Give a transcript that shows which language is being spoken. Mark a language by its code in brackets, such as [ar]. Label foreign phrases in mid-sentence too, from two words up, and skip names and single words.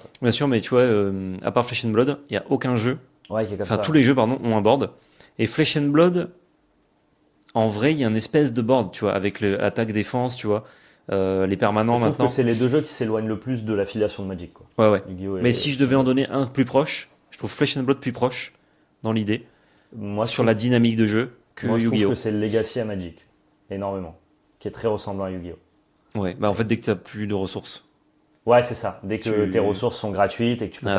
[fr] Bien sûr, mais tu vois, à part Flesh and Blood, il n'y a aucun jeu, Ouais, qui est comme enfin, ça. tous les jeux, pardon, ont un board. Et Flesh and Blood, en vrai, il y a une espèce de board, tu vois, avec attaque-défense, tu vois, les permanents Je trouve maintenant. que c'est les deux jeux qui s'éloignent le plus de l'affiliation de Magic, quoi. Ouais, ouais. Yu-Gi-Oh! Mais si je devais en donner un plus proche, je trouve Flesh and Blood plus proche, dans l'idée, Moi, je sur la dynamique de jeu, que Moi, je trouve Yu-Gi-Oh! que c'est le Legacy à Magic, énormément, qui est très ressemblant à Yu-Gi-Oh! Ouais, bah en fait, dès que tu n'as plus de ressources. Ouais, c'est ça. Dès que Tu- tes ressources sont gratuites et que tu peux